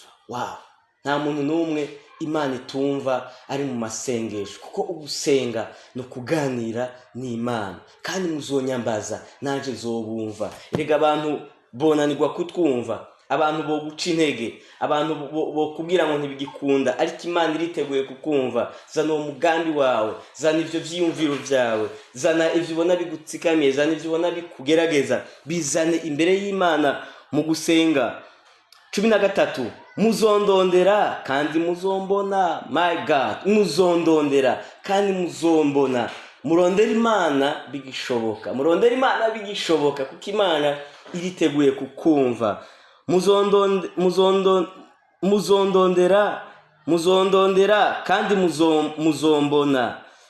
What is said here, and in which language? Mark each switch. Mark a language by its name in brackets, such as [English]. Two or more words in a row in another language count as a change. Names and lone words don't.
[Rundi] Nta muntu n'umwe Imana itumva ari mu masengesho, kuko ugusenga no kuganira n'Imana. Kandi muzonyambaza, naje zobumva. Erega abantu bonanirwa kutwumva, abantu bo guca intege, abantu bo kubwira ngo ntibigikunda, ariko Imana iriteguye kukumva. Zana uwo mugambi wawe, zana ivyo vyiyumviro vyawe, zana ivyo ubona bigutsikamiye, zana ivyo ubona bikugerageza, bizane imbere y'Imana mu gusenga. 13 muzondondera kandi muzombona. [English] My God, [Rundi] muzondondera kandi muzombona. Murondera Imana bigishoboka, murondera Imana bigishoboka, kuko Imana iriteguye kukumva. Muzondondera kandi muzombona.